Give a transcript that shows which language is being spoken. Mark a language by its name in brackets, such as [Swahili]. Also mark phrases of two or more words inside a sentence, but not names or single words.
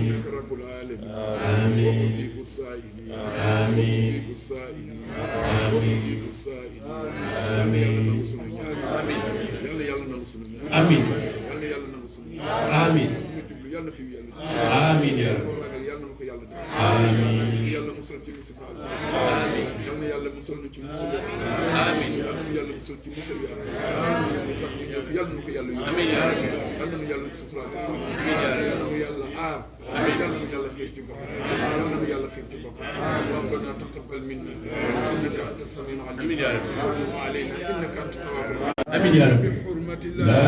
[Arabic] إنك رب العالمين. آمين. ومجيب السائلين. آمين. ومجيب السائلين. آمين. ومجيب السائلين. آمين. آمين. يلا يلا نوصل. آمين. يلا يلا نوصل. آمين. يلا في يلا. آمين يا رب. [Wolof] yàlla na ko yàlla def. [Arabic] آمين. [Wolof] yàlla musal ci musiba. [Arabic] آمين. [Wolof] yal na yàlla musal ñu ci musiba. [Arabic] آمين. [Wolof] yal na yàlla musal ci musiba yi. lu tax ñu ñëw fi yàlla na ko yàlla yóbbu. [Arabic] آمين يا رب. [Wolof] yal na yàlla suturaal ko. [Arabic] آمين يا رب. [Wolof] yal na yàlla aar. [Arabic] آمين. [Wolof] yal na yàlla xiir ci boppam. yal na yàlla xiir ci boppam. [Arabic] ربنا تقبل منا إنك أنت السميع العليم. آمين يا رب. وتب علينا إنك أنت التواب الرحيم. آمين يا رب. بحرمة الله.